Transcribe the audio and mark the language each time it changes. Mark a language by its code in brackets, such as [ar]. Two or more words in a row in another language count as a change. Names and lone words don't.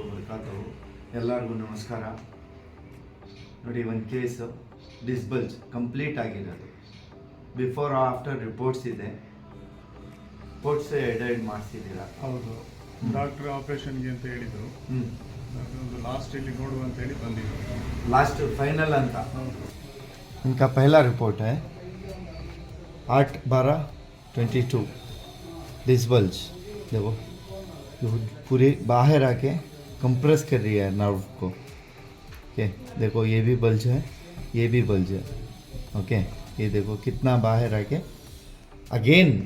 [kn] ವಬರಕಾತುಹು ಎಲ್ಲರಿಗೂ ನಮಸ್ಕಾರ ನೋಡಿ ಒಂದು [en] case disc bulge complete [kn] ಆಗಿರೋದು [en] before after reports [kn] ಇದೆ [en] reports added [kn] ಮಾಡಿಸಿದ್ದೀರಾ ಹೌದು ಡಾಕ್ಟರ್ ಆಪರೇಷನ್ಗೆ ಅಂತ ಹೇಳಿದರು ಒಂದು ಲಾಸ್ಟ್ ಇಲ್ಲಿ ನೋಡುವ ಅಂತ ಹೇಳಿ ಬಂದಿದ್ದರು [en] last final [hi] अंत इनका पहला रिपोर्ट है 8/12/22 डिस्बल्ज देखो पूरी बाहर आके कंप्रेस कर रही है नर्व को ओके देखो ये भी बल्ज है ये भी बल्ज है ओके ये देखो कितना बाहर आके अगेन